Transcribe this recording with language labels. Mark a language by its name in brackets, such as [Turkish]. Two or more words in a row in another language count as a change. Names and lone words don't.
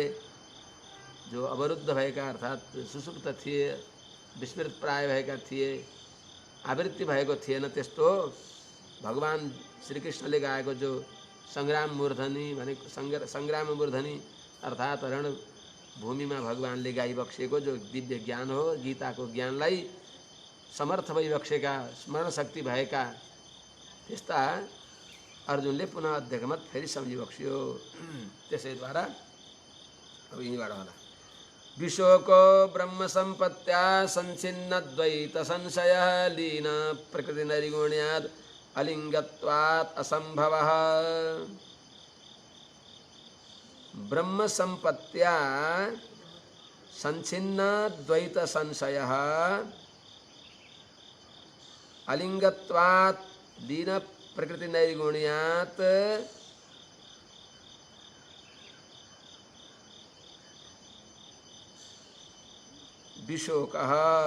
[Nepali] जो अवरुद्ध भएका अर्थात् सुसुप्त थिए, विस्मृत प्राय भएका थिए, आवृत्ति भएको थिएन, त्यस्तो भगवान श्रीकृष्णले गाएको जो [Sanskrit] संग्राम मूर्धनी [Nepali] भनेको [Sanskrit] संग्राम मूर्धनी [Nepali] अर्थात् रण भूमिमा भगवानले गाइबक्सेको जो दिव्य ज्ञान हो, गीताको ज्ञानलाई समर्थ भइबक्सेका स्मरण शक्ति भएका त्यस्ता अर्जुनले [Sanskrit] पुनः अध्यगमत [Nepali] फेरि सम्झिबक्स्यो। त्यसैद्वारा अब यहीँबाट होला। [Sanskrit] विशोको ब्रह्म सम्पत्त्या संचिन्न द्वैत संशय लीन प्रकृति नरिगुण्यात् अलिंगत्वात् असंभवः। ब्रह्म संपत्त्या संचिन्न द्वैत संशयः अलिंगत्वात् लीन प्रकृति नैर्गुण्यात् विशोकः।